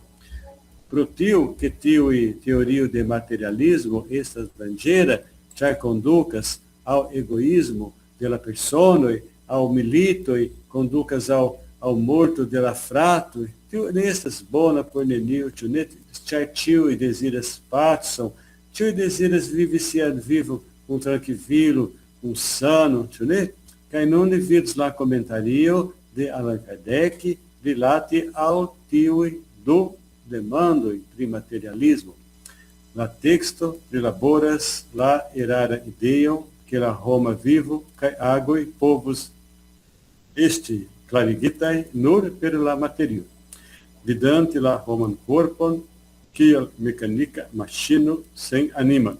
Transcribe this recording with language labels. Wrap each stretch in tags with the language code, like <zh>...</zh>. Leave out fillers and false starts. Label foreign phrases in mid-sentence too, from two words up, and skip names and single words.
<eo>Pro tio ke tiuj teorio de materialismo estas danĝera, ĉar kondukas</eo> <pt>ao egoísmo</pt> <eo>de la personoj, ao militoj, kondukas ao morto de la fratoj. Tio ne estas bona por neniu, ĉu ne? Ĉar ĉiuj deziras pacon, ĉiuj deziras vivi sian vivon com tranquilo, com sano, ĉu ne? Kaj nun ni vidos la komentario de Allan Kardec rilate al tiuj du demandoj pri materialismo. La teksto prilaboras la erara ideon ke la homa vivo kaj agoj povus esti klarigitaj nur per la materio, vidante la homan korpon kiel mekanika maŝino sen anima.</eo>